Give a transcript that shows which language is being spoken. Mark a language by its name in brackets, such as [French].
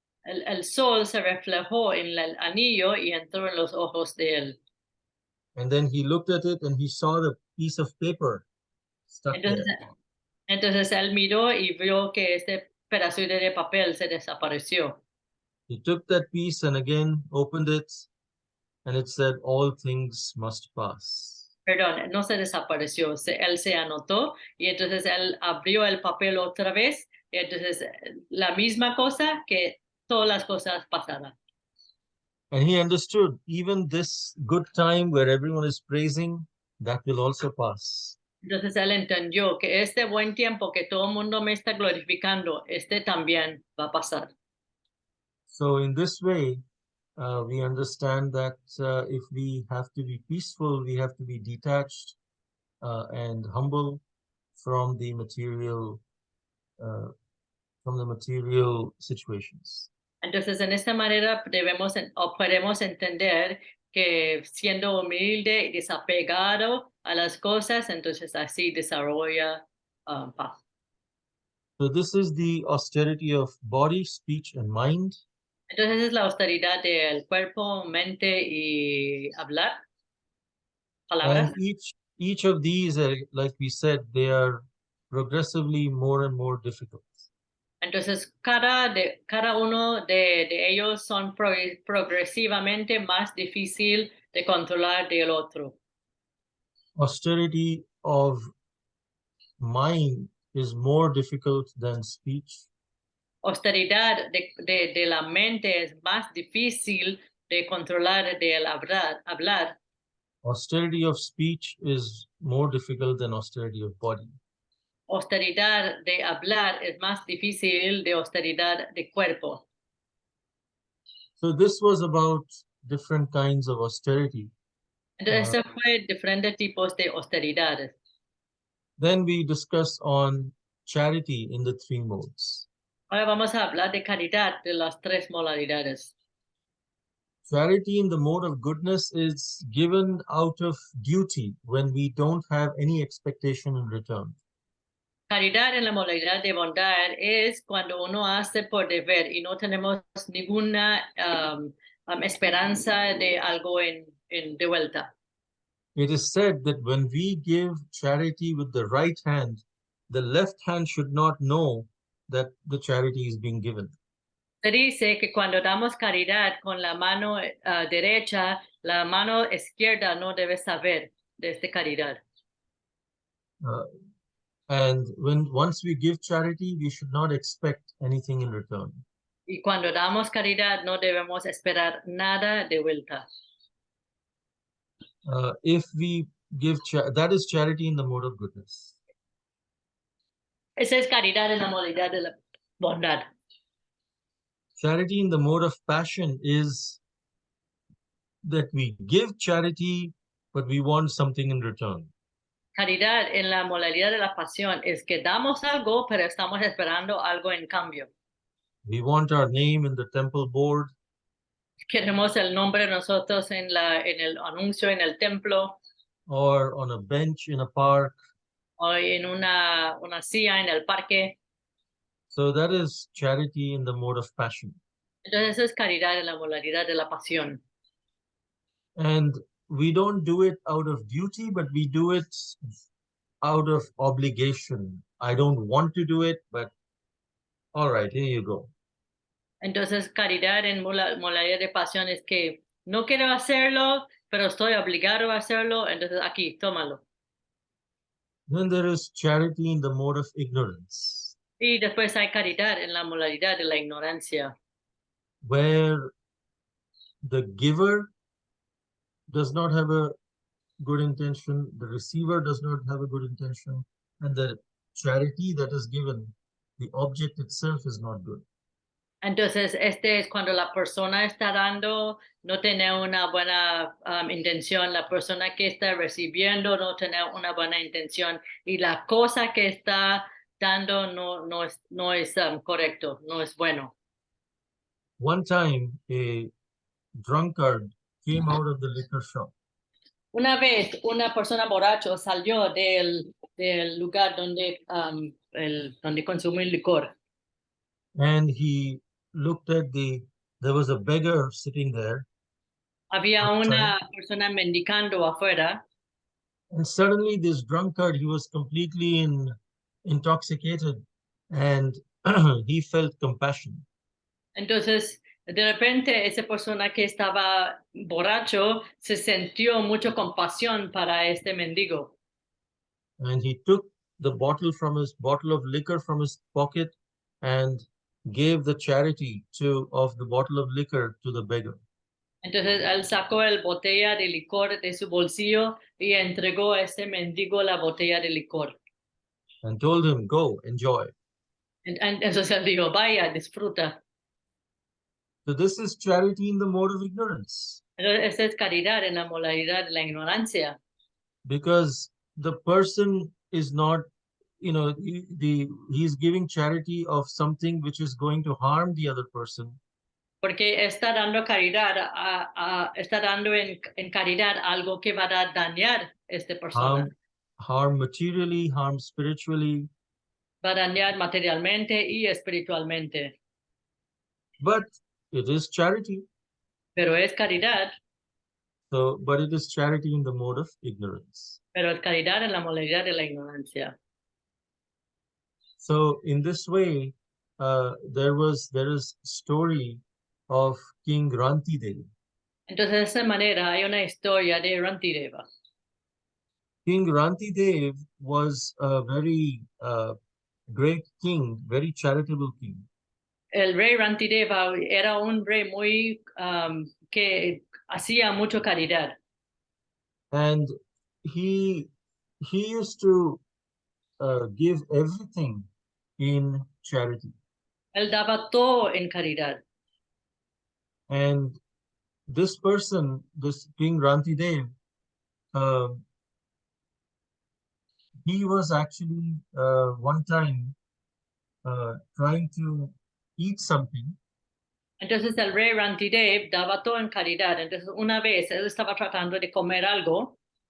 [Spanish] El sol se reflejó en el anillo y entró en los ojos de él. [English] And then he looked at it and he saw the piece of paper stuck [Spanish] Entonces, [English] there. [Spanish] entonces él miró y vio que este pedazo de papel se desapareció. [English] He took that piece and again opened it, and it said, "All things must pass." [Spanish] Perdón, no se desapareció, él se anotó y entonces él abrió el papel otra vez y entonces la misma cosa que todas las cosas pasaran. [English] And he understood even this good time where everyone is praising, that will also pass. [Spanish] Entonces él entendió que este buen tiempo que todo el mundo me está glorificando, este también va a pasar. [English] So in this way, we understand that if we have to be peaceful, we have to be detached and humble from the material situations. [Spanish] Entonces, en esta manera o podemos entender que siendo humilde y desapegado a las cosas, entonces así desarrolla paz. [English] So this is the austerity of body, speech, and mind. [Spanish] Entonces es la austeridad del cuerpo, mente y hablar, palabras. [English] And each of these, like we said, they are progressively more and more difficult. [Spanish] Entonces, cada uno de ellos son progresivamente más difícil de controlar del otro. [English] Austerity of mind is more difficult than speech. [Spanish] Austeridad de la mente es más difícil de controlar del hablar. [English] Austerity of speech is more difficult than austerity of body. [Spanish] Austeridad de hablar es más difícil de austeridad de cuerpo. [English] So this was about different kinds of austerity. [Spanish] Entonces, ese fue diferentes tipos de austeridades. [English] Then we discuss on charity in the three modes. [Spanish] Ahora vamos a hablar de caridad de las tres modalidades. [English] Charity in the mode of goodness is given out of duty when we don't have any expectation in return. [Spanish] Caridad en la modalidad de bondad es cuando uno hace por deber y no tenemos ninguna esperanza de algo de vuelta. [English] It is said that when we give charity with the right hand, the left hand should not know that the charity is being given. [Spanish] Se dice que cuando damos caridad con la mano derecha, la mano izquierda no debe saber de esta caridad. [English] And once we give charity, we should not expect anything in return. [Spanish] Y cuando damos caridad, no debemos esperar nada de vuelta. [English] If we give that is charity in the mode of goodness. [Spanish] Esa es caridad en la modalidad de la bondad. [English] Charity in the mode of passion is that we give charity, but we want something in return. [Spanish] Caridad en la modalidad de la pasión es que damos algo, pero estamos esperando algo en cambio. [English] We want our name in the temple board. [Spanish] Queremos el nombre de nosotros en el anuncio en el templo. [English] Or on a bench in a park. [Spanish] O en una silla en el parque. [English] So that is charity in the mode of passion. [Spanish] Entonces eso es caridad en la modalidad de la pasión. [English] And we don't do it out of duty, but we do it out of obligation. I don't want to do it, but all right, here you go. [Spanish] Entonces caridad en modalidad de pasión es que no quiero hacerlo, pero estoy obligado a hacerlo, entonces aquí, tómalo. [English] Then there is charity in the mode of ignorance. [Spanish] Y después hay caridad en la modalidad de la ignorancia. [English] Where the giver does not have a good intention, the receiver does not have a good intention, and the charity that is given, the object itself is not good. [Spanish] Entonces, este es cuando la persona está dando, no tiene una buena intención, la persona que está recibiendo no tiene una buena intención y la cosa que está dando no es correcto, no es bueno. [English] One time, a drunkard came out of the liquor shop. [Spanish] Una vez, una persona borracho salió del lugar donde consume el licor. [English] And he looked at there was a beggar sitting there. [Spanish] Había una persona mendicando afuera. [English] And suddenly this drunkard, he was completely intoxicated and he felt compassion. [Spanish] Entonces, de repente, esa persona que estaba borracho se sintió mucho compasión para este mendigo. [English] And he took the bottle of liquor from his pocket and gave the charity of the bottle of liquor to the beggar. [Spanish] Entonces él sacó el botella de licor de su bolsillo y entregó a este mendigo la botella de licor. [English] and told him, "Go, enjoy." [Spanish] Entonces él dijo, vaya, disfruta. [English] So this is charity in the mode of ignorance, [Spanish] Entonces esa es caridad en la modalidad de la ignorancia. [English] because the person is not, he's giving charity of something which is going to harm the other person. [Spanish] Porque está dando caridad, está dando en caridad algo que va a dañar a esta persona. [English] Harm materially, harm spiritually, [Spanish] Va a dañar materialmente y espiritualmente. [English] but it is charity. [Spanish] Pero es caridad, [English] So, but it is charity in the mode of ignorance. [Spanish] pero es caridad en la modalidad de la ignorancia. [English] So, in this way, there is story of King Rantidev. [Spanish] Entonces, de esa manera hay una historia de Rantideva. [English] King Rantidev was a very great king, very charitable king. [Spanish] El rey Rantideva era un rey muy que hacía mucho caridad. [English] And he used to give everything in charity. [Spanish] Él daba todo en caridad. [English] And this person, this King Rantidev, he was actually one time trying to eat something, [Spanish] Entonces el rey Rantidev daba todo en caridad. Entonces una vez él estaba tratando de comer algo